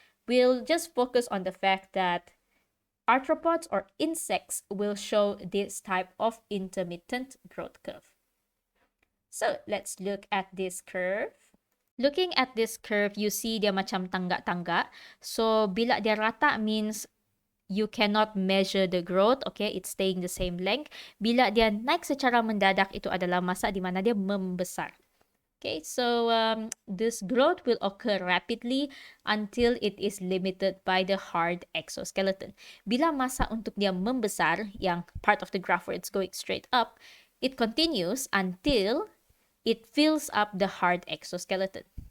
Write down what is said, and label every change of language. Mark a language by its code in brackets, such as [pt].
[en] We'll just focus on the fact that arthropods or insects will show this type of intermittent growth curve. So let's look at this curve. Looking at this curve, you see [ms] dia macam tangga-tangga. [en] So [ms] bila dia rata [en] means you cannot measure the growth, okay? It's staying the same length. [ms] Bila dia naik secara mendadak, itu adalah masa di mana dia membesar. [en] Okay, so this growth will occur rapidly until it is limited by the hard exoskeleton. [ms] Bila masa untuk dia membesar, yang [en] part of the graph where it's going straight up, it continues until it fills up the hard exoskeleton.